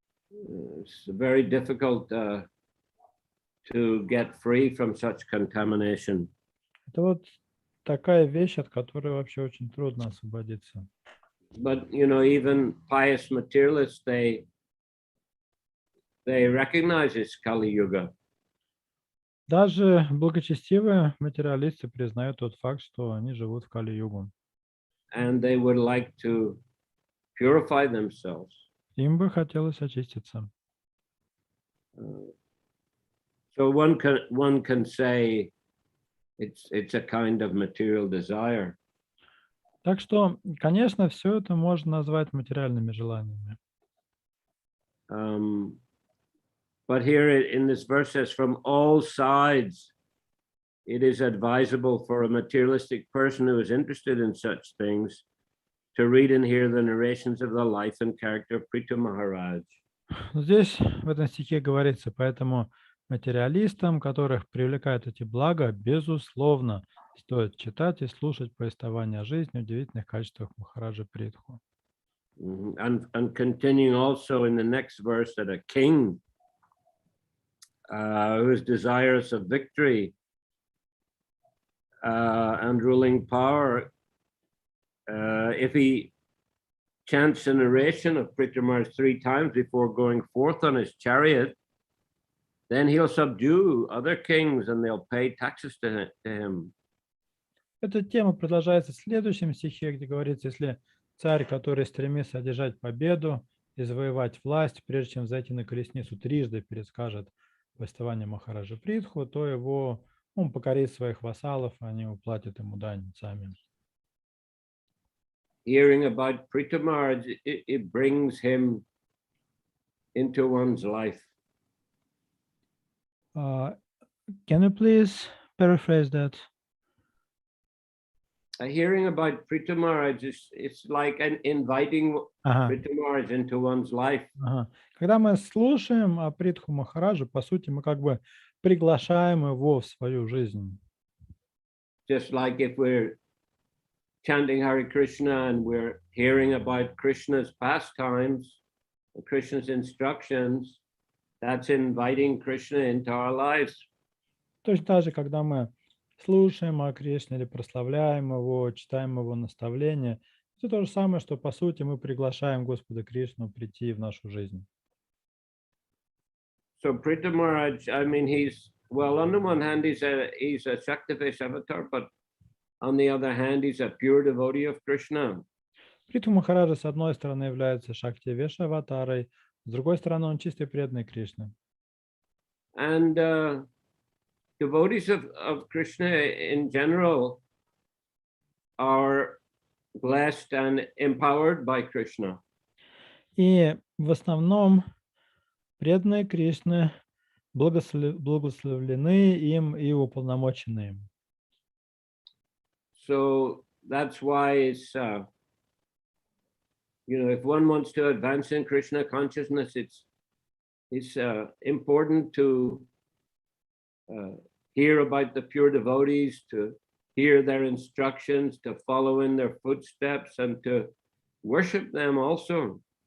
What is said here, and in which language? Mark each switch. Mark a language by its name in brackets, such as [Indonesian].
[English] It's very difficult to get free from such contamination. [Russian] Это вот такая вещь, от которой вообще очень трудно освободиться. [English] But even pious materialists, they recognize it's Kali Yuga. [Russian] Даже благочестивые материалисты признают тот факт, что они живут в Кали-югу. [English] And they would like to purify themselves. [Russian] Им бы хотелось очиститься. [English] So one can say it's a kind of material desire. [Russian] Так что, конечно, все это можно назвать материальными желаниями. [English] But here in this verse says, from all sides, it is advisable for a materialistic person who is interested in such things to read and hear the narrations of the life and character of Prithu Maharaj. [Russian] Здесь, в этом стихе говорится, поэтому Материалистам, которых привлекают эти блага, безусловно, стоит читать и слушать повествование о жизни, удивительных качествах Махараджа Притху. [English] And continuing also in the next verse that a king who is desirous of victory and ruling power, if he chants a narration of Prithvimaraj 3 times before going forth on his chariot, then he'll subdue other kings and they'll pay taxes to him. [Russian] Эта тема продолжается в следующем стихе, где говорится, если царь, который стремится одержать победу и завоевать власть, прежде чем зайти на колесницу, трижды перескажет повествование Махараджа Притху, то он покорит своих вассалов, они уплатят ему дань сами. [English] Hearing about Prithvimaraj, it brings him into one's life. Can you please paraphrase that? Hearing about Prithvimaraj it's like inviting Prithvimaraj into one's life. [Russian] Когда мы слушаем о Притху Махараджа, по сути, мы как бы приглашаем его в свою жизнь. [English] Just like if we're chanting Hare Krishna and we're hearing about Krishna's pastimes, Krishna's instructions, that's inviting Krishna into our lives. [Russian] Точно так же, когда мы слушаем о Кришне или прославляем его, читаем его наставления, это то же самое, что по сути мы приглашаем Господа Кришну прийти в нашу жизнь. [English] So Prithvimaraj, I mean, on the one hand, he's a Shaktivesh avatar, but on the other hand, he's a pure devotee of Krishna. [Russian] Притху Махараджа, с одной стороны, является Шактивеша аватарой, с другой стороны, он чистый преданный Кришне. [English] And devotees of Krishna in general are blessed and empowered by Krishna. [Russian] И в основном преданные Кришны благословлены им и уполномочены им. [English] So that's why it's, if one wants to advance in Krishna consciousness, it's important to hear about the pure devotees, to hear their instructions, to follow in their footsteps, and to worship them also.